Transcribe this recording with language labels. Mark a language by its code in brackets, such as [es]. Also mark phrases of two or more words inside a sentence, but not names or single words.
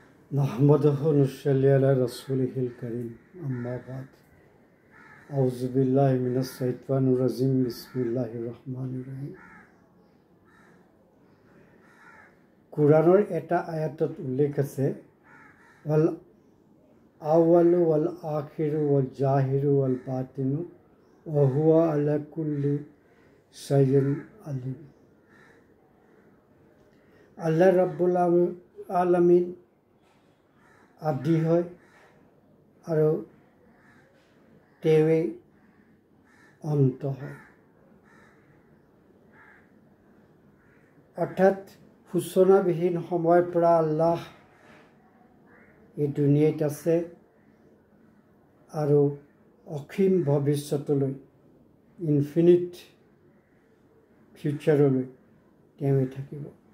[ar] نحمده ونصلي على رسوله الكريم أما بعد أعوذ بالله من الشيطان الرجيم بسم الله الرحمن الرحيم. [as] কোৰাণৰ এটা আয়াতত উল্লেখ আছে [ar] والأول والآخر والظاهر والباطن وهو على كل شيء عليم. الله رب العالمين [as] আদি হয় আৰু তেৱে অন্ত হয়, অৰ্থাৎ সূচনাবিহীন সময়ৰ পৰা আল্লাহ এই দুনিয়াত আছে আৰু অসীম ভৱিষ্যতলৈ [en] infinite future [as] তেওঁ থাকিব।